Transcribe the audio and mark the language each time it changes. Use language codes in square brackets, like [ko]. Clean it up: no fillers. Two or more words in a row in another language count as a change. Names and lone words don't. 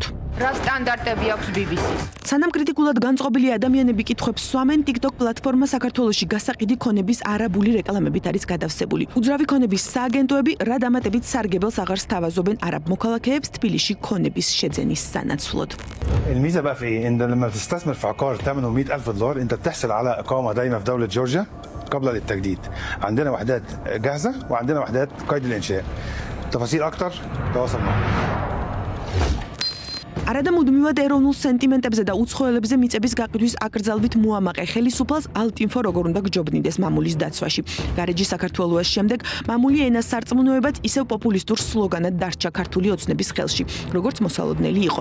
[ka] რა სტანდარტები აქვს BBC-ს? სანამ კრიტიკულად განწყობილი ადამიანები კითხვებს სვამენ, TikTok პლატფორმა საქართველოში საქართველოში გასაყიდი ქონების არაბული რეკლამებით არის გადავსებული. უძრავი ქონების სააგენტოები რა დამატებით სარგებელს აღარ სთავაზობენ არაბ მოქალაქეებს თბილისში ქონების შეძენის სანაცვლოდ. [ar] الميزه بقى في ايه؟ ان لما تستثمر في عقار ثمنه $100,000 انت بتحصل على اقامه دايمه في دوله جورجيا قبل للتجديد. عندنا وحدات جاهزه وعندنا وحدات قيد الانشاء. تفاصيل اكتر تواصل معنا. [ka] არადა მუდმივად ეროვნულ სენტიმენტებზე და უცხოელებზე მიწების გაყიდვის აკრძალვით მოამაყე ხელისუფალს ალტინფო როგორ უნდა გჯობნიდეს მამულის დაცვაში. გარეჯი საქართველოს შემდეგ მამული ენას სარწმუნოებად ისევ პოპულისტურ სლოგანად დარჩა ქართული ოცნების ხელში, როგორც მოსალოდნელი იყო.